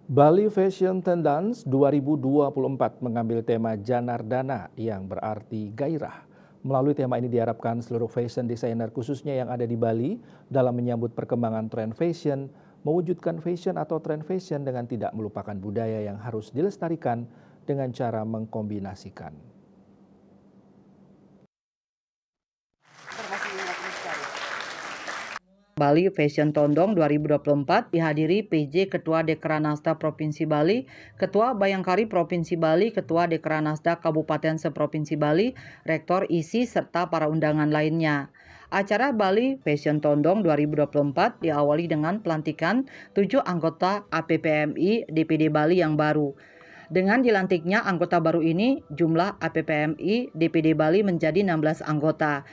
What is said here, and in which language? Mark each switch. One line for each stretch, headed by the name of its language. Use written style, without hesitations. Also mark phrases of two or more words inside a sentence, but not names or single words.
Indonesian: Bali Fashion Tendance 2024 mengambil tema Janardana yang berarti gairah. Melalui tema ini diharapkan seluruh
English: fashion designer
Indonesian: khususnya yang ada di Bali dalam menyambut perkembangan tren fashion, mewujudkan fashion atau tren fashion dengan tidak melupakan budaya yang harus dilestarikan dengan cara mengkombinasikan. Bali Fashion Tondong 2024 dihadiri PJ Ketua Dekranasda Provinsi Bali, Ketua Bayangkari Provinsi Bali, Ketua Dekranasda Kabupaten Seprovinsi Bali, Rektor ISI, serta para undangan lainnya. Acara Bali Fashion Tondong 2024 diawali dengan pelantikan 7 anggota APPMI DPD Bali yang baru. Dengan dilantiknya anggota baru ini, jumlah APPMI DPD Bali menjadi 16 anggota.